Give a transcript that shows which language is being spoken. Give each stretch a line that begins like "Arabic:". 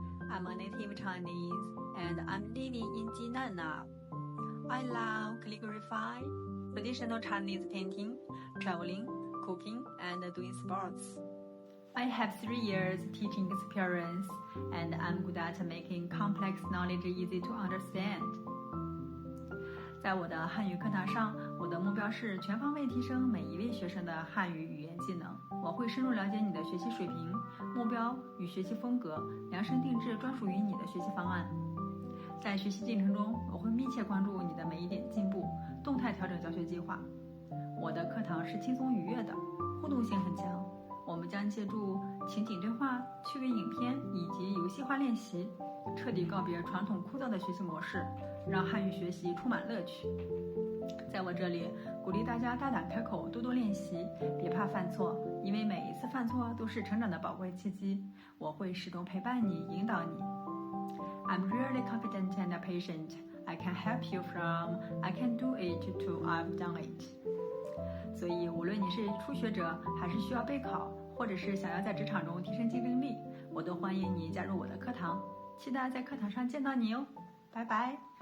English: I'm a native Chinese and I'm living in Jinan now. I love calligraphy, traditional Chinese painting, traveling, cooking, and doing sports. I have 3 years teaching experience and I'm good at making complex knowledge easy to understand.
Chinese: 在我的汉语课堂上，我的目标是全方位提升每一位学生的汉语语言技能。我会深入了解你的学习水平、目标与学习风格，量身定制专属于你的学习方案。在学习进程中，我会密切关注你的每一点进步，动态调整教学计划。我的课堂是轻松愉悦的，互动性很强。我们将借助情景对话、趣味影片以及游戏化练习，彻底告别传统枯燥的学习模式，让汉语学习充满乐趣。在我这里，鼓励大家大胆开口，多多练习，别怕犯错，因为每一次犯错都是成长的宝贵契机。我会始终陪伴你，引导你。
English: I'm really confident and patient. I can help you from I can do it to I've done it.
Chinese: 所以，无论你是初学者，还是需要备考，或者是想要在职场中提升竞争力，我都欢迎你加入我的课堂。期待在课堂上见到你哦，拜拜。